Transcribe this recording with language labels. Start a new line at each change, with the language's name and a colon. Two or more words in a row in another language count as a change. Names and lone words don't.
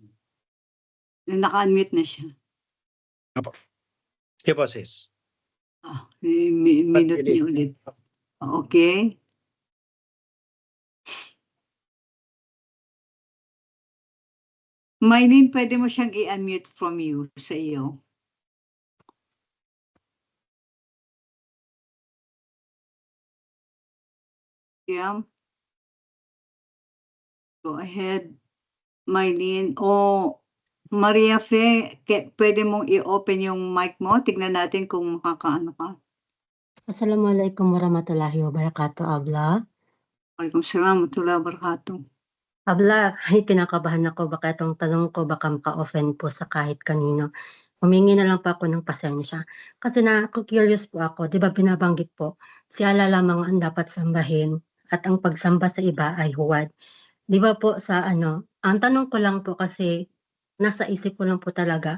Filipino: Naka-unmute na siya. Sige po, sis. Minute niyo ulit. Okay. Mylene, pwede mo siyang i-unmute
English: from you
Filipino: sa iyo. Yeah.
English: Go ahead, Mylene.
Filipino: O Maria Fe, pwede mong i-open yung mic mo. Tignan natin kung makakaano ka.
Arabic: السلام عليكم ورحمة الله وبركاته, Abla. وعليكم السلام ورحمة الله وبركاته.
Filipino: Abla, ay kinakabahan ako. Baka itong tanong ko baka maka-offend po sa kahit kanino. Humingi na lang po ako ng pasensya. Kasi curious po ako. Di ba binabanggit po, si Allah lamang ang dapat sambahin at ang pagsamba sa iba ay huwad. Di ba po sa ang tanong ko lang po kasi nasa isip ko lang po talaga.